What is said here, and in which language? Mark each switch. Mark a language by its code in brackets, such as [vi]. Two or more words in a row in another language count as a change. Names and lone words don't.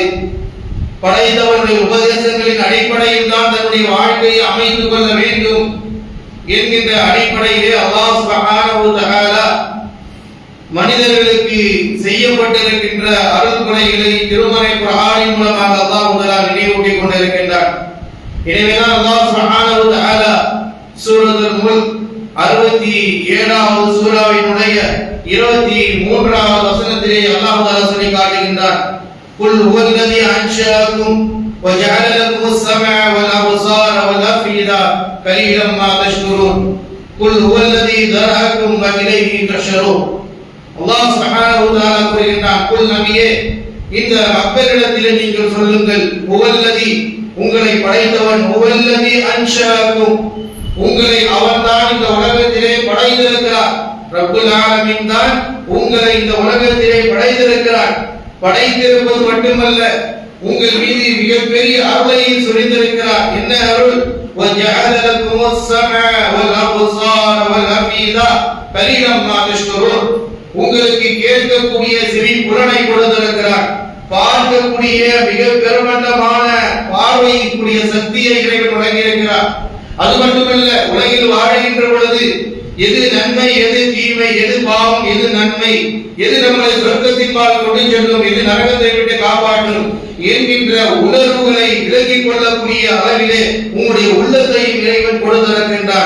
[ta] படைத்தவனுடைய உபதேசங்களின் அடிப்படையில் தான் தன்னுடைய வாழ்க்கையை அமைத்துக் கொள்ள வேண்டும் என்கின்ற அடிப்படையிலே [ar] الله سبحانه وتعالى [ta] மனிதர்களுக்கு செய்யப்பட்டிருக்கின்ற அருள் கொடைகளை திருமறை குர்ஆனின் மூலமாக அல்லாஹ் முதலாக நினைவூட்டிக் கொண்டிருக்கின்றார். எனவேதான் [ar] الله سبحانه وتعالى [ta] சூரத்துல் முல்க் 67வது சூராவினுடைய 23வது வசனத்திலே [ar] الله تعالى [ta] சொல்லி காட்டுகின்றார். [ar] قل هو الذي أنشأكم وجعل لكم السمع والابصار والافئده قليلا ما تشكرون قل هو الذي ذرأكم واليه تحشرون. الله سبحانه وتعالى [ta] கூறுகின்றார், குல் நபியே, இந்த மக்களிடத்திலே நீங்கள் சொல்லுங்கள், ஹுவல்லதி, உங்களை படைத்தவன், [ar] هو الذي أنشأكم, [ta] உங்களை அவன்தான் இந்த உலகத்திலே படைத்திருக்கிறார். [ar] رب العالمين [ta] தான் உங்களை இந்த உலகத்திலே படைத்திருக்கிறார். படைத்திருப்பது மட்டுமல்ல, உங்கள் மீது மிகப்பெரிய அருளை சொரிந்திருக்கிறார். என்ன அருள்? [ar] وَجَعَلَ لَكُمُ السَّمْعَ وَالْأَبْصَارَ وَالْأَفْئِدَةَ قَلِيلًا مَا تَشْكُرُونَ. [ta] உங்களுக்கு கேட்கக்கூடிய செவி புலனை கொடுத்திருக்கிறார். பார்க்கக்கூடிய மிக பெருமண்டமான பார்வைக்குரிய சக்தியை இறைவன் வழங்கியிருக்கிறார். அது மட்டுமல்ல, உலகில் வாழ்கின்ற பொழுது எது நன்மை, எது தீமை, எது பாவம், எது நன்மை, எது நம்மளை சொர்க்கத்தின் பால் கொண்டு செல்லும், எது நரகத்தை விட்டு காப்பாற்றும் என்கின்ற உணர்வுகளை விலக்கிக் கொள்ளக்கூடிய அளவிலே உங்களுடைய உள்ளத்தையும் இறைவன் கொடுத்திருக்கின்றார்.